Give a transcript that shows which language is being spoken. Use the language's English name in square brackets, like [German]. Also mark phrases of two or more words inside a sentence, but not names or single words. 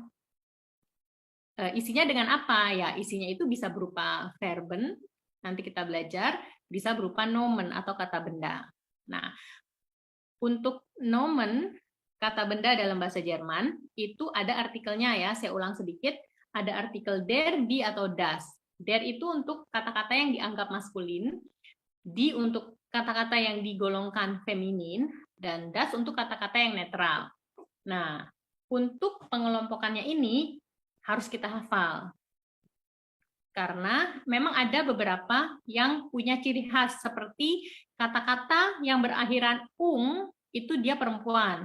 [Indonesian] Isinya dengan apa? Ya, isinya itu bisa berupa verben, nanti kita belajar, bisa berupa nomen atau kata benda. Nah, untuk nomen, kata benda dalam bahasa Jerman, itu ada artikelnya ya, saya ulang sedikit, ada artikel der, die, atau das. Der itu untuk kata-kata yang dianggap maskulin, die untuk kata-kata yang digolongkan feminin, dan das untuk kata-kata yang netral. Nah, untuk pengelompokannya ini harus kita hafal. Karena memang ada beberapa yang punya ciri khas, seperti kata-kata yang berakhiran itu dia perempuan.